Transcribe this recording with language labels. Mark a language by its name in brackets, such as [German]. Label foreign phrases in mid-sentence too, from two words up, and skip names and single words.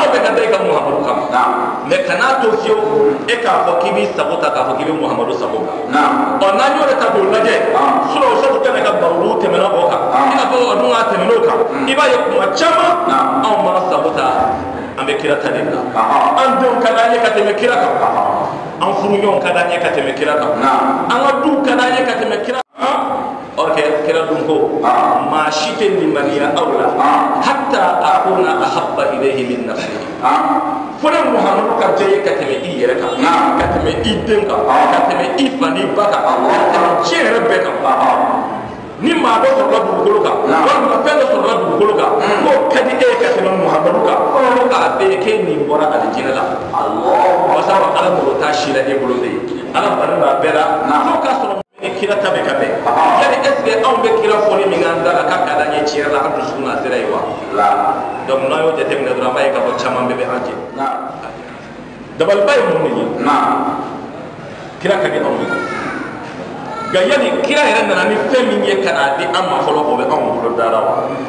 [Bambara] bɛɛ ka da i ka muhamadu kama mais kana to fiyewu e k'a fɔ k'i b'i sago ta k'a fɔ k'i bɛ muhamadu sago ɔ n'an y'o de ta k'o lajɛ o sɔrɔ kɛnɛ ka baro tɛmɛna o kan i n'a fɔ o dun k'a tɛmɛn'o kan i b'a ye kuma caman anw b'an sago ta an bɛ kira ta de la an denw ka d'an ye ka tɛmɛ kira kan an furuɲɔgɔnw ka d'an ye ka tɛmɛ kira kan an ka duw ka d'an ye ka tɛmɛ kira kan [French] or que [Bambara] kira dun ko maa si tɛ limaniya aw la [Arabic] حتى أكون أحب إليه من نفسه [Bambara] fo ne muhamadu ka diya ye ka tɛmɛ i yɛrɛ kan ka tɛmɛ i den kan ka tɛmɛ i fa n'i ba kan ka tɛmɛ diɲɛ yɛrɛ bɛɛ kan ni maa dɔ sɔrɔla dugukolo kan walima fɛn dɔ sɔrɔla dugukolo kan k'o ka di e ye ka tɛmɛ muhamadu kan ko k'a bɛɛ k'e nin bɔra alijinɛ la wasa ala mago t'a si la e bolo de ye ala bari b'a bɛɛ la fo k'a sɔrɔ ni kira ta bɛ ka bɛn yali [French] est ce que [Bambara] anw bɛ kira fɔli min k'an da la k'a ka d'an ye tiɲɛ la an dusukun na sera ye wa donc n'an y'o jateminɛ dɔrɔn an b'a ye k'a fɔ caman bɛɛ bɛ an jɛ dabaliba ye mun de ye kira ka di anw ye nka yani kira yɛrɛ nana ni fɛn min ye ka n'a di an ma fɔlɔ o bɛ anw bolo dara wa